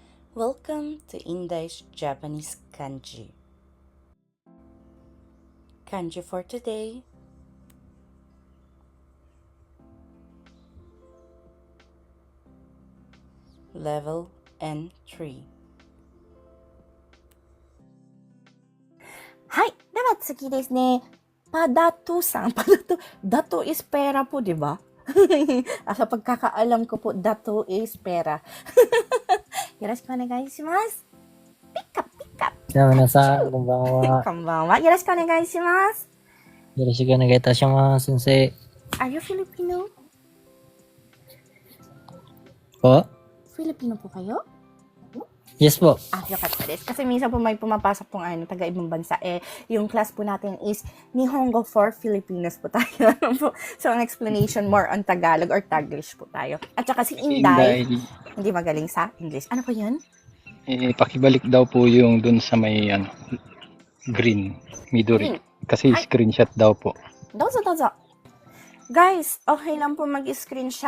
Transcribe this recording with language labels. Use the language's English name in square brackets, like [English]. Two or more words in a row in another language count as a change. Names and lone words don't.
[English] Welcome to Indai's Japanese Kanji. Kanji for today. Level N3. [Japanese] はい。では次ですね。パダトさん。パダト。 [Filipino] Dato is pera po, di ba? Sa pagkakaalam ko po, dato is pera. [Japanese] よろしくお願いします。ピカピカ。じゃあ皆さん、こんばんは。こんばんは。よろしくお願いします。よろしくお願いいたします、先生。 [English] Are you Filipino? [Filipino] Po? Filipino po kayo? Yes po. [Japanese] Yo ka です. [Filipino] Kasi minsan po may pumapasok pong taga-ibang bansa. Yung class po natin is Nihongo for Filipinos po tayo. So, ang explanation more on Tagalog or Taglish po tayo. At saka si Inday, hindi magaling sa English. Ano po yun? Pakibalik daw po yung dun sa may green, Midori. Kasi screenshot daw po. Dozo. Guys, okay lang po mag-screenshot.